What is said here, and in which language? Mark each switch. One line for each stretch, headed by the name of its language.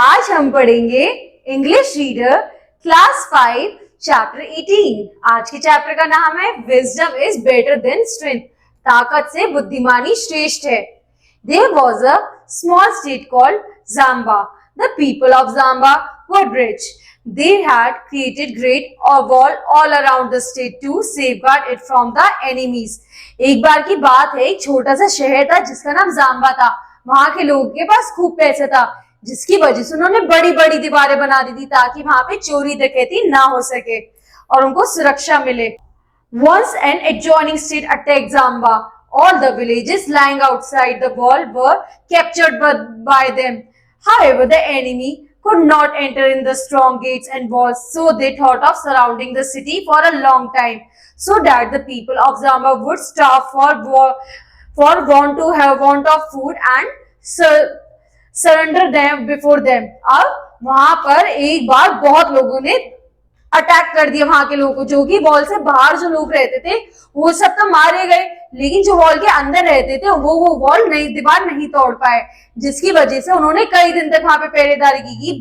Hindi: हम पढ़ेंगे English reader class 5 chapter 18। आज के चैप्टर का नाम है
English: Wisdom is better than strength.
Hindi: ताकत से बुद्धिमानी श्रेष्ठ है।
English: There was a small state called Zamba. The people of Zamba were rich. They had created great wall all around the state to safeguard it from the enemies.
Hindi: एक बार की बात है, एक छोटा सा शहर था जिसका नाम जाम्बा था। वहां के लोगों के पास खूब पैसा था, जिसकी वजह से उन्होंने बड़ी बड़ी दीवारें बना दी थी ताकि वहां पे चोरी डकैती ना हो सके और उनको सुरक्षा मिले।
English: Once an adjoining state attacked Zamba. All the villages lying outside the wall were captured by them. However, the enemy could not enter in the strong gates and walls, so they thought of surrounding the city for a long time, so that the people of Zamba would starve for want of food and surrender them before them.
Hindi: अब वहां पर एक बार बहुत लोगों ने attack कर दिया वहां के लोगों को, जो कि वॉल से बाहर जो लोग रहते थे वो सब तो मारे गए, लेकिन जो वॉल के अंदर रहते थे वो वॉल दीवार नहीं तोड़ पाए, जिसकी वजह से उन्होंने कई दिन तक वहां पे पहरेदारी की।